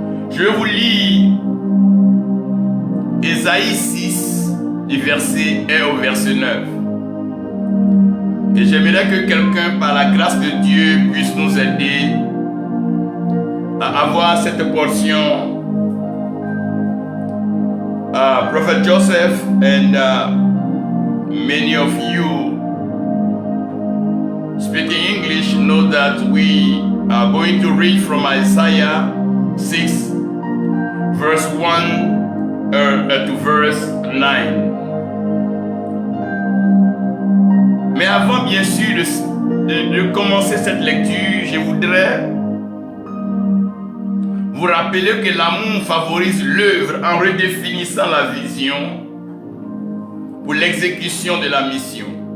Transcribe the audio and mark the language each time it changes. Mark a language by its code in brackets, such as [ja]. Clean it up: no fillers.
[fr] Je vous lis Ésaïe 6 du verset 1 au verset 9. Et j'aimerais que quelqu'un, par la grâce de Dieu, puisse nous aider à avoir cette portion. [en] Prophet Joseph and many of you speaking English know that we are going to read from Isaiah 6, verse 1 to verse 9. [fr] Mais avant, bien sûr, de commencer cette lecture, je voudrais vous rappeler que l'amour favorise l'œuvre en redéfinissant la vision pour l'exécution de la mission.